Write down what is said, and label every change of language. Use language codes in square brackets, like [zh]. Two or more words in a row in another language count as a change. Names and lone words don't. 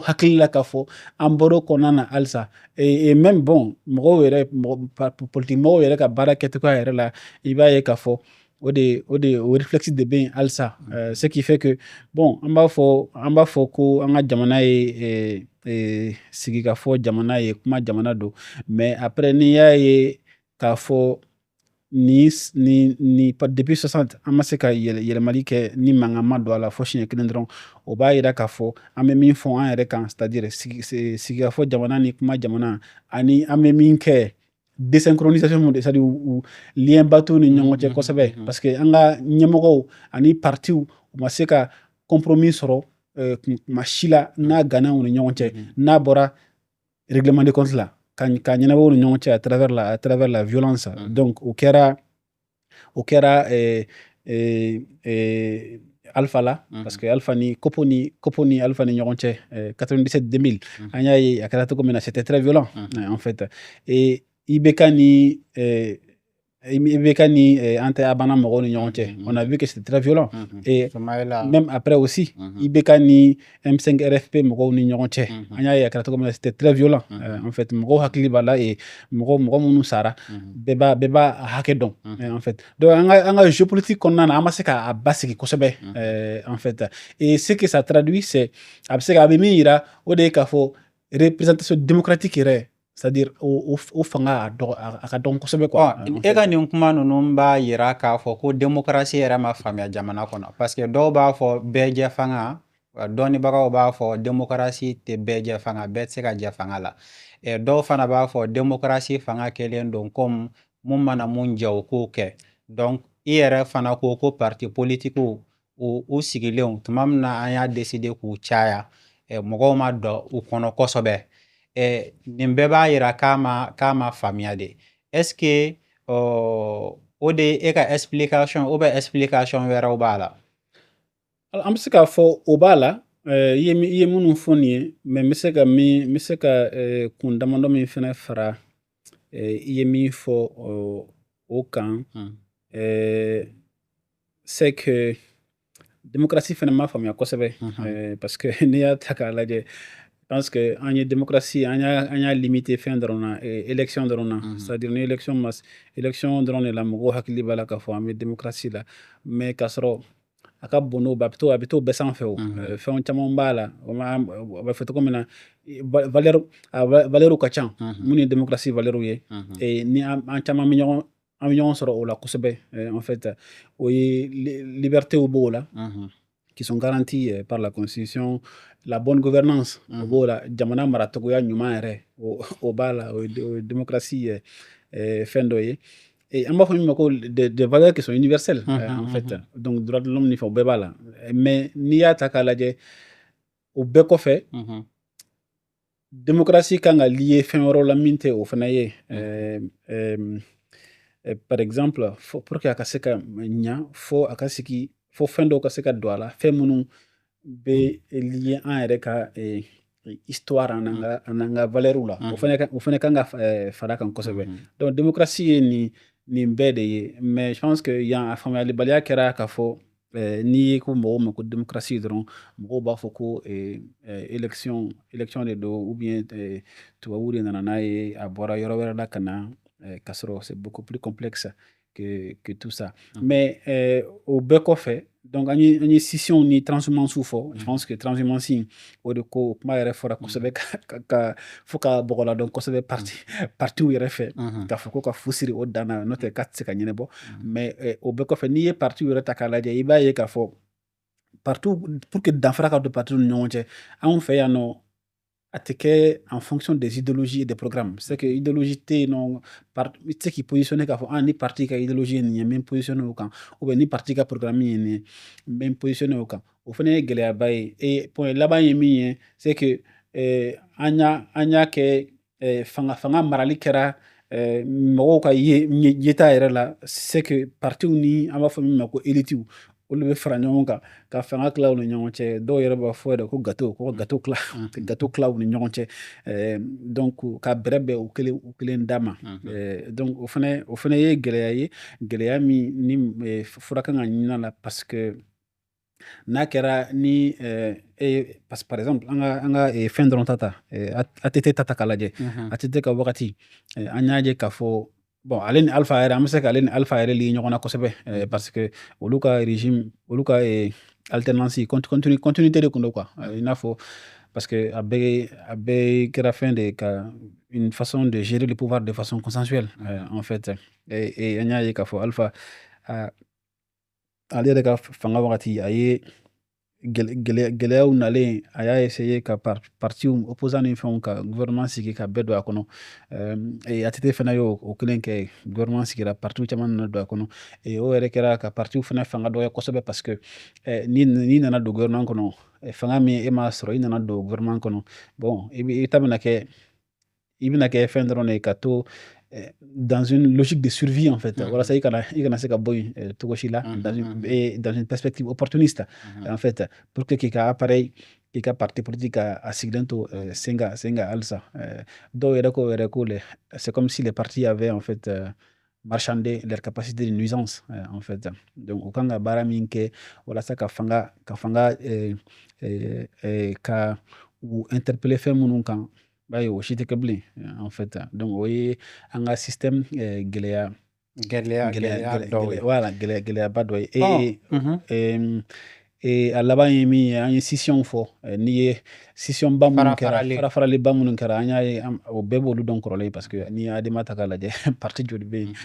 [bm] hakili la k'a fɔ an bɔr'o kɔnɔna na halisa [fr] et même bon [bm] mɔgɔw yɛrɛ politique mɔgɔw yɛrɛ ka baara kɛcogoya yɛrɛ la i b'a ye k'a fɔ o [fr] réflexe de ben alsa ce qui fait que bon [bm] an b'a fɔ ko an ka jamana ye sigikafɔ jamana ye kuma jamana don [fr] mais après [bm] n'i y'a ye k'a fɔ ni depuis 60 an ma se ka yɛlɛmali kɛ ni mankan ma don a la fɔ siɲɛ kelen dɔrɔn o b'a yira k'a fɔ an bɛ min fɔ an yɛrɛ kan [fr] c'est à dire [bm] sigikafɔ jamana ni kuma jamana ani an bɛ min kɛ désynchronisation mun de [fr] c'est à dire [bm] u lien ba t'u ni ɲɔgɔn cɛ kosɛbɛ [fr] parce que [bm] an ka ɲɛmɔgɔw ani partiw u ma se ka compromis sɔrɔ kuma si la n'a ganna u ni ɲɔgɔn cɛ n'a bɔra [fr] règlement de compte [bm] la ka ɲɛnabɔ u ni ɲɔgɔn cɛ [fr] à travers la violence donc [bm] o kɛra Alpha la [fr] parce que [bm] Alpha ni Kopo ni Alpha ni ɲɔgɔn cɛ 97-2000 an y'a ye a kɛra cogo min na [fr] c'était très violent en fait et [bm] IBK ni an tɛ Abana mɔgɔw ni ɲɔgɔn cɛ [fr] on a vu que c'était très violent et même après aussi [bm] IBK ni M5 RFP mɔgɔw ni ɲɔgɔn cɛ an y'a ye a kɛra cogo min na [fr] c'était très violent en fait [bm] mɔgɔw hakili b'a la et mɔgɔ minnu sara bɛɛ b'a hakɛ dɔn [fr] en fait donc [bm] an ka géopolitique kɔnɔna na an ma se k'a basigi kosɛbɛ [fr] en fait et ce que ça traduit c'est [bm] a bɛ min yira o de ye k'a fɔ [fr] représentation démocratique [bm] yɛrɛ [fr] c'est-à-dire [bm] o fanga a ka dɔn kosɛbɛ quoi e ka nin kuma ninnu b'a yira k'a fɔ ko démocratie yɛrɛ ma faamuya jamana kɔnɔ [fr] parce que [bm] dɔw b'a fɔ bɛɛ jɛ fanga dɔnnibagaw b'a fɔ démocratie tɛ bɛɛ jɛ fanga bɛɛ tɛ se ka jɛ fanga la dɔw fana b'a fɔ démocratie fanga kɛlen don comme mun mana mun jɛ o k'o kɛ donc i yɛrɛ fana ko [fr] parti politiques [bm] u sigilenw tuma min na an y'a décider k'u caya mɔgɔw ma dɔn u kɔnɔ kosɛbɛ nin bɛɛ b'a yira k'a ma faamuya de [fr] est-ce que [bm] o de e ka explication explication wɛrɛw b'a la an bɛ se k'a fɔ o b'a la i ye minnu fɔ nin ye mais n bɛ se ka kun damadɔ min fɛnɛ fara i ye min fɔ o kan [fr] c'est que démocratie [bm] fɛnɛ ma faamuya kosɛbɛ [fr] parce que [bm] n'i y'a ta k'a lajɛ [fr] je pense que [bm] an ye démocratie an y'a limité fɛn dɔrɔn na élection dɔrɔn na [fr] c'est-à-dire [bm] ni élection dɔrɔn de la mɔgɔw hakili b'a la k'a fɔ an bɛ démocratie la mais k'a sɔrɔ a ka bon n'o bɛɛ a bɛ to bɛɛ sanfɛ o fɛn caman b'a la a bɛ fɔ cogo min na valeur ka ca mun ye démocratie valeur ye et ni an caman bɛ ɲɔgɔn sɔrɔ o la kosɛbɛ [fr] en fait [bm] o ye libertéw b'o la [fr] qui sont garantis par la constitution la bonne gouvernance [bm] o b'o la jamana maracogoya ɲuman yɛrɛ o b'a la o ye démocratie fɛn dɔ ye et an b'a fɔ min ma ko [fr] des valeurs qui sont universelles en fait donc droit de l'homme [bm] ni fɛn o bɛɛ b'a la mais n'i y'a ta k'a lajɛ o bɛɛ kɔfɛ démocratie kan ka lié fɛn wɛrɛw la min tɛ o fana ye [fr] par exemple pour que [bm] a ka se ka ɲa fo a ka sigi fo fɛn dɔw ka se ka don a la fɛn minnu bɛ lié an yɛrɛ ka histoire an'an ka valeur la o fɛnɛ kan ka fara kan kosɛbɛ donc démocratie ye nin bɛɛ de ye [fr] mais je pense que [bm] yan a faamuyalibaliya kɛra k'a fɔ n'i ye ko mɔgɔw ma ko démocratie dɔrɔn mɔgɔw b'a fɔ ko élection de don [fr] ou bien [bm] tubabuw de nana n'a ye a bɔra yɔrɔ wɛrɛ la ka na k'a sɔrɔ [fr] c'est beaucoup plus complexe que tout ça mais [bm] o bɛɛ kɔfɛ donc an ye scission ni transhumance fɔ [fr] je pense que transhumance [bm] o de ko kuma yɛrɛ fɔra kosɛbɛ fo ka bɔgɔla dɔn kosɛbɛ partiw yɛrɛ fɛ k'a fɔ ko ka fu siri o dan na n'o tɛ k'a tɛ se ka ɲɛnabɔ mais o bɛɛ kɔfɛ n'i ye partiw yɛrɛ ta k'a lajɛ i b'a ye k'a fɔ [fr] partout pour que [bm] danfara ka don partiw ni ɲɔgɔn cɛ anw fɛ yan nɔ a tɛ kɛ [fr] en fonction des idéologies et des programmes c'est que idéologie [bm] tɛ yen nɔ i tɛ se k'i positionner k'a fɔ ni parti ka idéologie ye nin ye n bɛ n positionner o kan [fr] ou bien [bm] ni parti ka programme ye nin ye n bɛ n positionner o kan o fana ye gɛlɛyaba ye et point laban ye min ye [fr] c'est que [bm] an y'a kɛ fanga marali kɛra mɔgɔw ka yeta yɛrɛ la [fr] c'est que [bm] partiw ni an b'a fɔ min ma ko élitiw olu bɛ fara ɲɔgɔn kan ka fanga tila u ni ɲɔgɔn cɛ dɔw yɛrɛ b'a fɔ yɛrɛ ko gâteau tila u ni ɲɔgɔn cɛ donc ka bɛrɛ bɛn u kelen da ma donc o fana ye gɛlɛya ye gɛlɛya min ni fura kan ka ɲini a la [fr] parce que [bm] n'a kɛra ni [fr] parce que par exemple [bm] an ka fɛn dɔrɔn ta ATT ta k'a lajɛ ATT ka wagati an y'a ye k'a fɔ bon ale ni Alpha yɛrɛ an bɛ se ka ale ni Alpha yɛrɛ li ɲɔgɔn na kosɛbɛ [fr] parce que [bm] olu ka régime olu ka [fr] alternance continuité [bm] de kun don quoi i n'a fɔ [fr] parce que [bm] a bɛɛ kɛra fɛn de ka [fr] une façon de gérer le pouvoir de façon consensuelle en fait et [bm] an y'a ye k'a fɔ Alpha ale yɛrɛ ka fanga wagati a ye gɛlɛyaw nalen a y'a essayer ka parti opposant ni fɛnw ka gouvernement sigi ka bɛɛ don a kɔnɔ ATT fana y'o kelen kɛ gouvernement sigira parti caman nana don a kɔnɔ o yɛrɛ kɛra ka parti fana fanga dɔgɔya kosɛbɛ parce que n'i nana don gouvernement kɔnɔ fanga min e m'a sɔrɔ i nana don gouvernement kɔnɔ bon i ta bɛna kɛ fɛn dɔrɔn de ka to [fr] dans une logique de survie en fait [bm] walasa i kana se ka bɔ yen cogo si la [fr] dans une perspective opportuniste en fait pour que [bm] k'i ka appareil k'i ka [fr] parti politique [bm] a sigilen to sen kan halisa dɔw yɛrɛ ko [fr] c'est comme si les partis avaient en fait marchander leur capacité de nuisance en fait donc [bm] u kan ka baara min kɛ walasa ka fanga ka u interpeller fɛn minnu kan b'a ye o si tɛ kɛ bilen [fr] en fait donc [bm] o ye an ka système gɛlɛya dɔw ye voilà gɛlɛyaba dɔ ye a laban ye min ye an ye scission fɔ n'i ye scission ba minnu kɛra farafaraliba minnu kɛra an y'a ye o bɛɛ b'olu dɔn kɔrɔlen parce que n'i y'a adema ta k'a lajɛ parti joli bɛ yen